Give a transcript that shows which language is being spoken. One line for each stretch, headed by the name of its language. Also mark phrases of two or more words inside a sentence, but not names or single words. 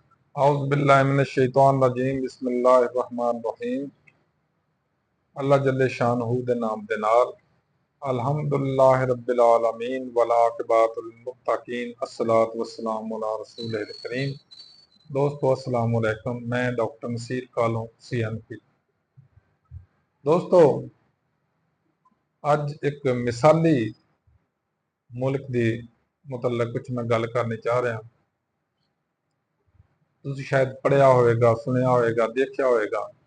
Arabic: أعوذ بالله من الشيطان الرجيم بسم الله الرحمن الرحيم. الله جل شأنه
Punjabi: دے نام دے نال
Arabic: الحمد لله رب العالمين والعاقبة للمتقين الصلاة والسلام على الرسول الكريم.
Punjabi: दोस्तों
Arabic: السلام عليكم,
Punjabi: میں ڈاکٹر نصیر کالوں CNP. دوستو اج اک مثالی ملک دی متعلق کجھ میں گل کرنی چاہ رہا. تسیں شاید پڑھیا ہووے گا، سنیا ہووے گا، دیکھیا ہووے گا.